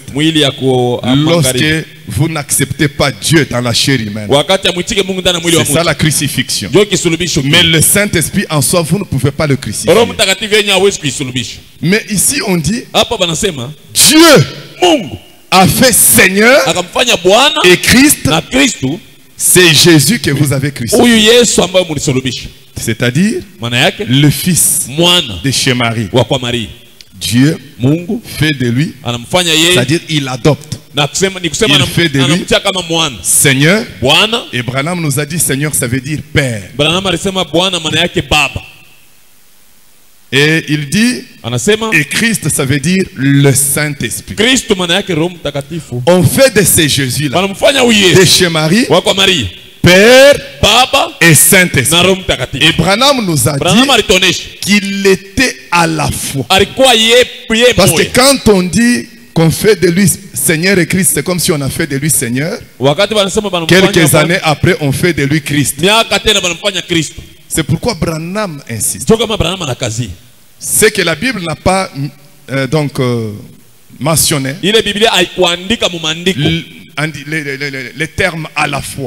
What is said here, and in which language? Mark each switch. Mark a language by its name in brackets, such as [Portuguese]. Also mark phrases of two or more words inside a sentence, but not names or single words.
[French] Lorsque vous n'acceptez pas Dieu dans la chair humaine, c'est ça la crucifixion. Mais le Saint-Esprit en soi, vous ne pouvez pas le crucifier. Mais ici on dit, Dieu a fait Seigneur et Christ C'est Jésus que vous avez crucifié. [Swahili] Huyu Yesu ambaye mlisulubisha. [French] C'est-à-dire [Swahili] Maana yake [French] le fils [Swahili] mwana [French] de chez Marie. [Swahili] wa kwa Maria. [French] Dieu [Swahili] Mungu [French] fait de lui, [Swahili] anamfanya yeye, [French] c'est-à-dire il adopte. [Swahili] na kusema ni kusema [French] Il fait de lui [Swahili] anamtia kama mwana. [French] Seigneur. [Swahili] Bwana. [French] Et Branham nous a dit Seigneur, ça veut dire Père. [Swahili] Branham alisema Bwana maana yake baba. [French] Et il dit, [Swahili] anasema, [French] et Christ, ça veut dire le Saint-Esprit. [Swahili] Kristo maana yake Roho Mtakatifu. [French] On fait de ces Jésus-là, [Swahili] wanamfanya huyu Yesu [French] de chez Marie, [Swahili] wa kwa Maria, [French] Père, [Swahili] baba [French] et Saint-Esprit. [Swahili] na Roho Mtakatifu. [French] Et Branham nous a dit qu'il était à la fois. [Swahili] Alikuwa yeye [French] Parce que quand on dit qu'on fait de lui Seigneur et Christ, c'est comme si on a fait de lui Seigneur. Quelques années après, on fait de lui Christ. C'est pourquoi Branham insiste. C'est que la Bible n'a pas mentionné les termes à la fois.